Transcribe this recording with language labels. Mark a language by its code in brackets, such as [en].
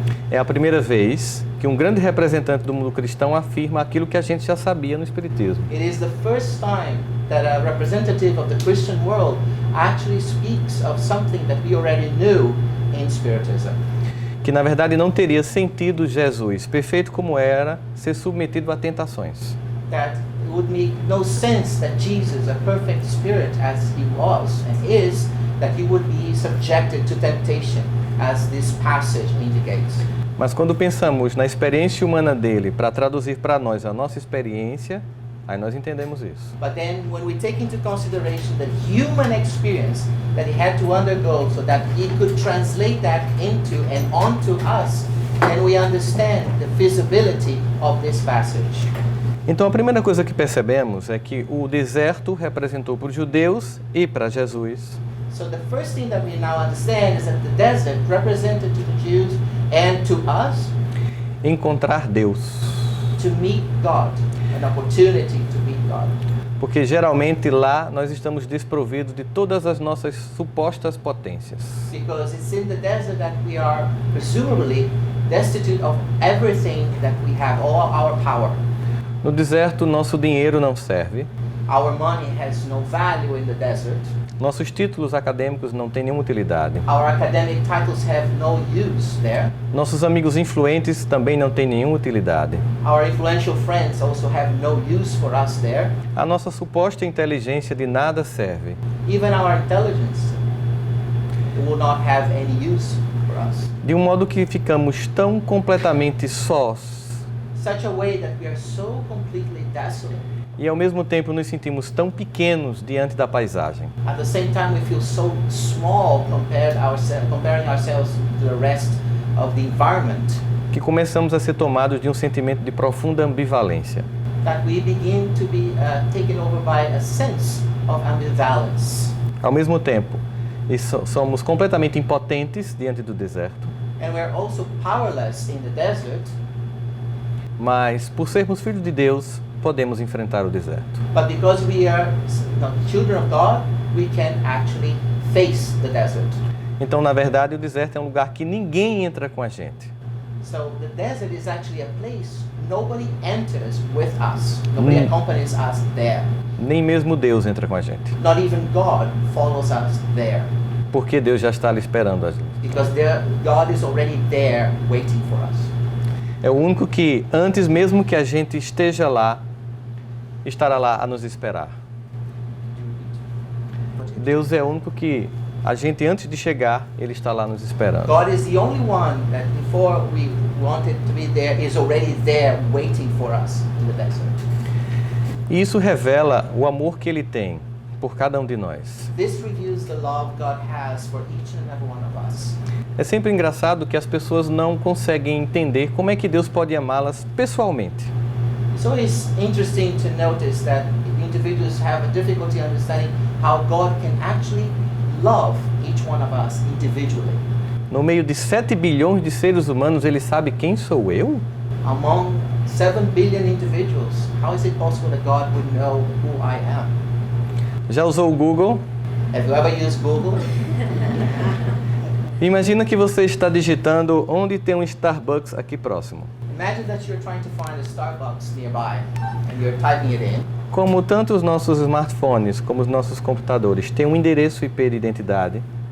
[pt] É a primeira vez que um grande representante do mundo cristão afirma aquilo que a gente já sabia no Espiritismo. [en] It is the first time that a representative of the Christian world actually speaks of something that we already knew in Spiritism. [pt] Que na verdade não teria sentido Jesus, perfeito como era, ser submetido a tentações. [en] That it would make no sense that Jesus, a perfect spirit as he was and is, that he would be subjected to temptation, as this passage indicates. [pt] Mas quando pensamos na experiência humana dele para traduzir para nós a nossa experiência, aí nós entendemos isso. [en] But then when we take into consideration the human experience that he had to undergo so that he could translate that into and onto us, then we understand the feasibility of this passage. [pt] Então a primeira coisa que percebemos é que o deserto representou para os judeus e para Jesus [en] So the first thing that we now understand is that the desert represented to the Jews and to us [pt] encontrar Deus. [en] to meet God, an opportunity to meet God. [pt] Porque geralmente lá nós estamos desprovidos de todas as nossas supostas potências. [en] Because it's in the desert that we are presumably destitute of everything that we have, all our power. [pt] No deserto, nosso dinheiro não serve, [en] Our money has no value in the desert. [pt] nossos títulos acadêmicos não têm nenhuma utilidade, [en] Our academic titles have no use there. [pt] nossos amigos influentes também não têm nenhuma utilidade. [en] Our influential friends also have no use for us there. [pt] A nossa suposta inteligência de nada serve. [en] Even our intelligence will not have any use for us. [pt] De um modo que ficamos tão completamente sós [en] Such a way that we are so completely desolate. [pt] e ao mesmo tempo nos sentimos tão pequenos diante da paisagem. [en] At the same time, we feel so small comparing ourselves to the rest of the environment, [pt] Que começamos a ser tomados de um sentimento de profunda ambivalência. [en] that we begin to be taken over by a sense of ambivalence. [pt] Ao mesmo tempo, somos completamente impotentes diante do deserto, [en] And we're also powerless in the desert, [pt] mas por sermos filhos de Deus, podemos enfrentar o deserto. [en] but because we are children of God, we can actually face the desert. [pt] Então, na verdade, o deserto é um lugar que ninguém entra com a gente. [en] So the desert is actually a place nobody enters with us. Nobody accompanies us there. [pt] Nem mesmo Deus entra com a gente, [en] Not even God follows us there. [pt] porque Deus já está ali esperando a gente. [en] Because God is already there waiting for us. [pt] É o único que, antes mesmo que a gente esteja lá, estará lá a nos esperar. Deus é o único que, a gente antes de chegar, Ele está lá nos esperando. [en] God is the only one that before we wanted to be there is already there waiting for us in the desert. [pt] E isso revela o amor que Ele tem por cada um de nós. [en] This reveals the love God has for each and every one of us. [pt] É sempre engraçado que as pessoas não conseguem entender como é que Deus pode amá-las pessoalmente. [en] It's always interesting to notice that individuals have a difficulty understanding how God can actually love each one of us individually. [pt] No meio de 7 bilhões de seres humanos, Ele sabe quem sou eu? [en] Among 7 billion individuals. How is it possible that God would know who I am? [pt] Já usou o Google? [en] Have you ever used Google? [pt] Imagina que você está digitando onde tem um Starbucks aqui próximo. [en] Imagine that you're trying to find a Starbucks nearby and you're typing it in. [pt] Como tanto os nossos smartphones como os nossos computadores têm um endereço IP de identidade,